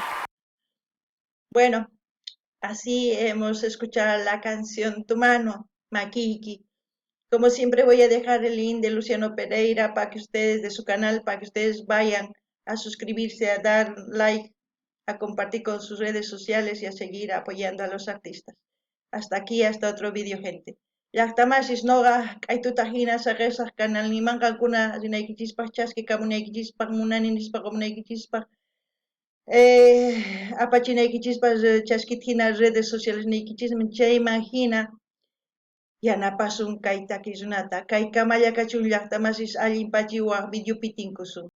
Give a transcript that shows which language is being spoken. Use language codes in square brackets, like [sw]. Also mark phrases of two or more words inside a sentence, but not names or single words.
[es] Bueno, así hemos escuchado la canción Tu mano, Makiki. Como siempre voy a dejar el link de Luciano Pereira para que ustedes, de su canal, para que ustedes vayan a suscribirse, a dar like, a compartir con sus redes sociales y a seguir apoyando a los artistas. Hasta aquí, hasta otro vídeo, gente. [qu] Llaqtamasis noqa k'aytuta saqesaq canal nimanqankuna rinaykichispaq chaski kamunaykichispaq munani komunaykichispaq apachinaykichispaq chaskita hina [es] redes sociales [qu] niykichismi chayman hina yanapasun kay takiy runata kay kamalla kachun llaqtamasis allinpachiwaq videopi tinkusun